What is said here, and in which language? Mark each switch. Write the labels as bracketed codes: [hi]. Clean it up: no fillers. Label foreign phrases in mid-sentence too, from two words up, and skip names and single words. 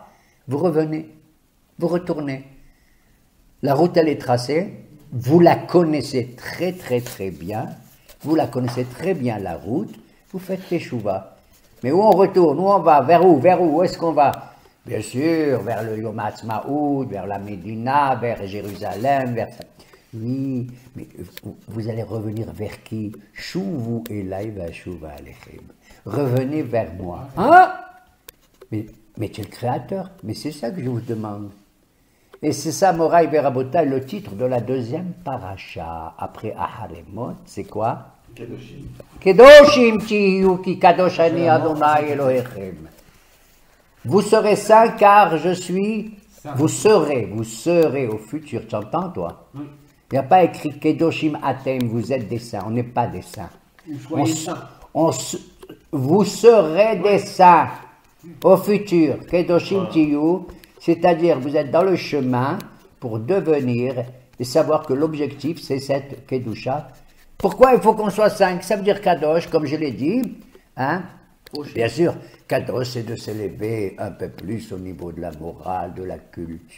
[fr] Vous revenez, vous retournez. La route, elle est tracée, vous la connaissez très très très bien, vous la connaissez très bien la route, vous faites teshuva. Mais où on retourne? Où on va? Vers où? Vers où? Où est-ce qu'on va? Bien sûr, vers le Yom Ha'atzmaut, vers la Médina, vers Jérusalem, vers ça. Oui, mais vous allez revenir vers qui? [he] שובו אלי ואשובה אליכם. [fr] Revenez vers moi. Hein? Mais tu es le créateur. Mais c'est ça que je vous demande. Et c'est ça, [he] מוריי ורבותיי, [fr] le titre de la deuxième paracha. Après Aharemot, c'est quoi? Kedoshim. [he] קדושים תהיו כי קדוש אני ה' אלוהיכם. [fr] Vous serez saints car je suis. Vous serez au futur. Tu entends, toi? Oui. Il n'y a pas écrit [he] קדושים אתם, [fr] vous êtes des saints. On n'est pas des saints. Soyez saints. Vous serez des saints au futur. [he] קדושים תהיו, [fr] c'est-à-dire vous êtes dans le chemin pour devenir et savoir que l'objectif c'est cette Kedusha. Pourquoi il faut qu'on soit 5? Ça veut dire Kadosh, comme je l'ai dit. Hein? Bien sûr, Kadosh, c'est de s'élever un peu plus au niveau de la morale, de la culture,